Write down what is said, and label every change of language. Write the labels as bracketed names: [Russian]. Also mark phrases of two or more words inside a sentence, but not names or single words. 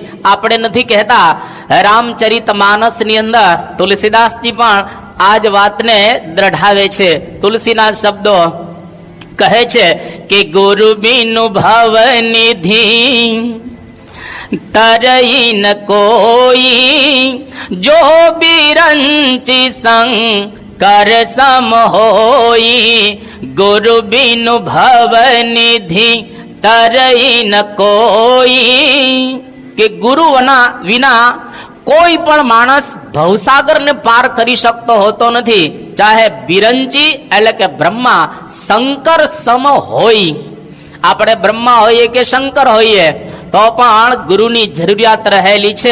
[Gujarati] આપણે નથી કહેતા રામચરિત માનસની અંદર તુલસીદાસજી પણ આ જ વાતને દ્રઢાવે છે. તુલસીના શબ્દો કહે છે કે [Awadhi] गुरु बिनु भव निधि तरई न कोई, जो बिरंची संग कर सम होई, गुरु बिनु भव निधि तरई न कोई. [Gujarati] કે ગુરુ વિના કોઈ પણ માણસ ભવસાગર ને પાર કરી શકતો હોતો નથી. ચાહે બિરંચી એટલે કે બ્રહ્મા શંકર સમ હોય, આપણે બ્રહ્મા હોઈએ કે શંકર હોઈએ તો પણ ગુરુની જરૂરિયાત રહેલી છે.